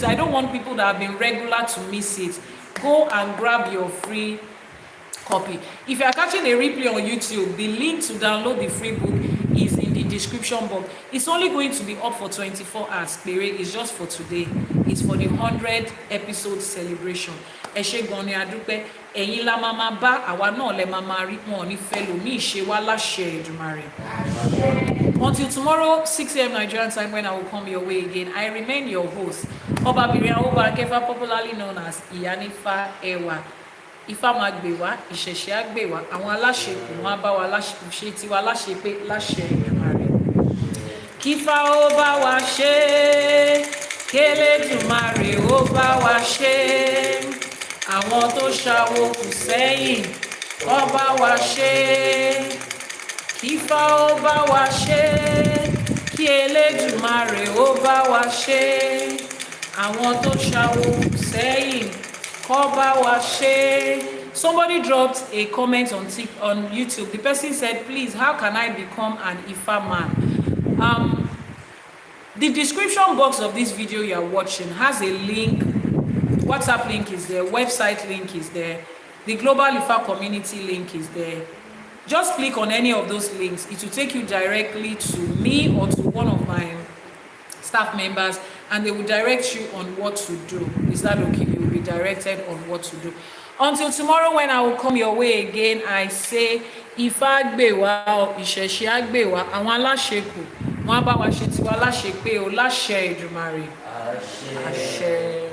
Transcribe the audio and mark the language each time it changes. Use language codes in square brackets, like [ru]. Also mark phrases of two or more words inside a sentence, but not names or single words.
[en] I don't want people that have been regular to miss it. Go and grab your free copy. If you are catching a replay on YouTube, the link to download the free book is in the description box. It's only going to be up for 24 hours. It's just for today. It's for the 100th episode celebration. [yo] Eshe Goni Adúpẹ́, ẹ̀yin la mama ba, àwa náà lẹ mama rí, wọn ní fẹ́lòmíì ṣe wá láṣẹ Èdùmàrè. [en] Until tomorrow, 6 a.m. Nigerian time, when I will come your way again, I remain your host, Obabirian Obakefa, popularly known as Iyanifa Ewa. [yo] Ifá máa gbè wá, ìṣẹ̀ṣẹ̀ á gbè wá, àwọn aláṣẹkù wọn á bá wa ṣe tiwa láṣẹ pé láṣẹ Èdùmàrè. Kífá ó bá wa ṣe, k'Elédùmarè ó bá wa ṣe, àwọn tó ṣàwo kù sẹ́yìn ó bá wa ṣe. Kífá ó bá wa ṣe, kí Elédùmarè ó bá wa ṣe, àwọn tó ṣàwo kù sẹ́yìn kó bá wa ṣe. [en] Somebody dropped a comment on YouTube. The person said, please, how can I become an Ifá man? The description box of this video you are watching has a link. WhatsApp link is there, website link is there, the Global Ifá community link is there. Just click on any of those links. It will take you directly to me or to one of my staff members, and they will direct you on what to do. Is that okay? You will be directed on what to do. Until tomorrow, when I will come your way again, I say, [yo] Ifá gbè wá, ìṣẹ̀ṣẹ̀ á gbè wá, àwọn aláṣẹkù, wọ́n á bá wa ṣe tiwa láṣẹ pé o láṣẹ Èdùmàrè. Àṣẹ.